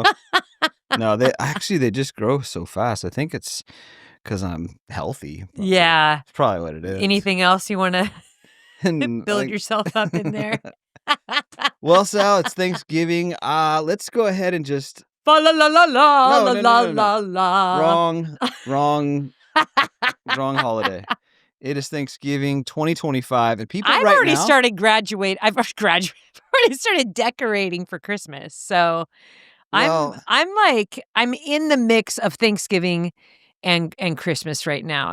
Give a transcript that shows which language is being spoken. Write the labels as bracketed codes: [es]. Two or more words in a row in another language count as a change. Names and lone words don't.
[en] No, they just grow so fast. I think it's because I'm healthy. Yeah. That's probably what it is. Anything else you want to build yourself up in there? Well, Sal, it's Thanksgiving. Let's go ahead and just... La la la la la No. la la. Wrong holiday. It is Thanksgiving 2025, and people I've right already now... started graduate. I've already started decorating for Christmas. So Well, I'm in the mix of Thanksgiving and Christmas right now.